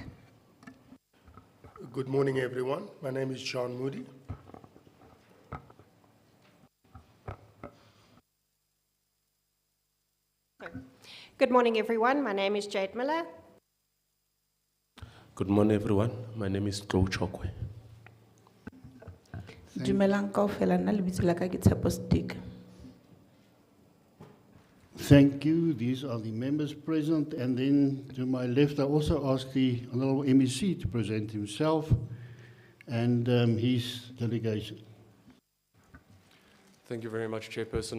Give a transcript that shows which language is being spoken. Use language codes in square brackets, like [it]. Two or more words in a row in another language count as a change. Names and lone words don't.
[en] Good morning, everyone. My name is John Moody. Good morning, everyone. My name is Jade Miller. Good morning, everyone. My name is Joe Chokwe. [st] Dumelang kaofela, nna lebitso la ka ke Tshepo Stick. [en] Thank you. These are the members present. And then to my left, I also ask the Honourable MEC to present himself. and his delegation. Thank you very much, Chairperson.